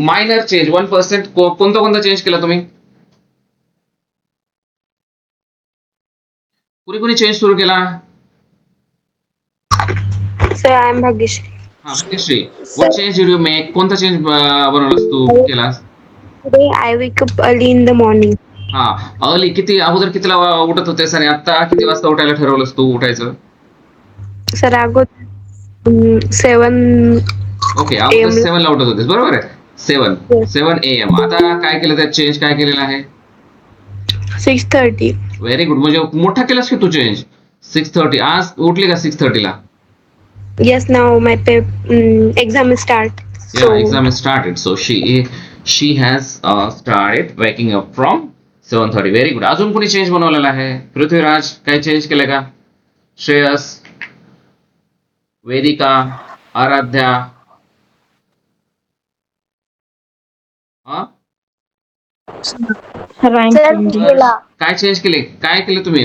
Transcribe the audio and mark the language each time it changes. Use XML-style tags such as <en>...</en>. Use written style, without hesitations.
<mr>Minor change 1%. कोणता change केला तुम्ही? कुणी चेंज सुरू केला?</mr> <en>Sir, I am Bhagyashree. हा, Bhagyashree. What change did you make?</en> <mr>कोणता चेंज बनवलास तू, केलास?</mr> <en>Today I wake up early in the morning.</en> <mr>हा, अर्ली. अगोदर कितीला उठत होतेस आणि आता किती वाजता उठायला ठरवलंस तू उठायचं? Sir, अगोदर 7 ओके, अगोदर</mr> <en>AM.</en> <mr>7 ला उठत होतेस, बरोबर आहे. 7 AM. आता काय केलं, त्यात चेंज काय केलेला आहे? 6:30.</mr> <en>Very good.</en> <mr>म्हणजे मोठा केलास की तू चेंज. 6:30. आज उठली का 6:30 ला?</mr> <en>Yes, now my exam is start. Yeah, exam is started. So she has started waking up from 7:30. Very good.</en> <mr>अजून कोणी चेंज बनवलेला आहे? पृथ्वीराज, काय चेंज केलं का? श्रेयस, वेदिका, आराध्या, काय चेंज केले? काय केलं तुम्ही?</mr>